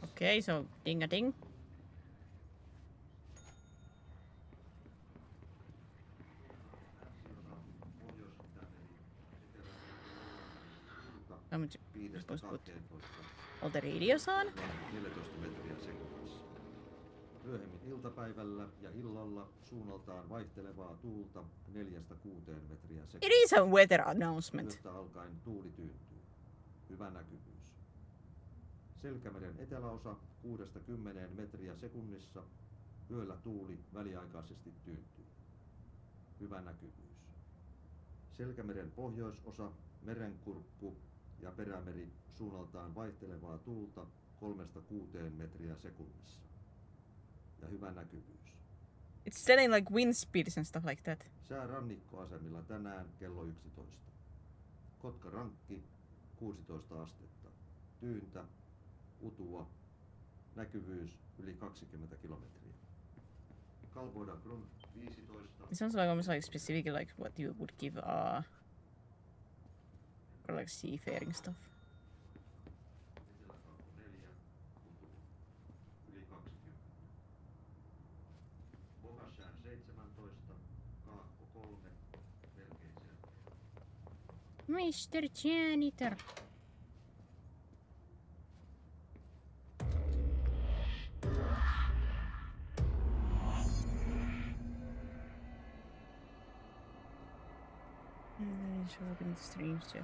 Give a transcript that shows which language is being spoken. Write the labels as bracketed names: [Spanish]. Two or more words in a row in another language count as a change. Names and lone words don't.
[English] Okay, so ding a ding. I'm supposed to put all the radios on. [Finnish] 14 metriä sekunnissa. Myöhemmin iltapäivällä ja illalla suunnaltaan vaihtelevaa tuulta 4–6 metriä sekunnissa. [English] It is a weather announcement. [Finnish] Yöstä alkaen tuuli tyyntyy. Hyvä näkyvyys. Selkämeren eteläosa 6–10 metriä sekunnissa. Yöllä tuuli väliaikaisesti tyyntyy. Hyvä näkyvyys. Selkämeren pohjoisosa Merenkurkku ja perämeri suunnaltaan vaihtelevaa tuulta 3-6 metriä sekunnissa. Ja hyvä näkyvyys. [English] It's telling like wind speeds and stuff like that. [Finnish] Sää rannikkoasemilla tänään kello 11. Kotkarankki 16 astetta. Tyyntä, utua, näkyvyys yli 20 kilometriä. Kalvoida Grund 15. [English] It sounds like almost like specific like what you would give for like seafaring stuff. [Finnish] Eteläkalvo 4, utua, yli 20. Pohjassään 17, kaakko 3, melkein selkeä. [English] Mr. Janitor. Show up in the stream chat.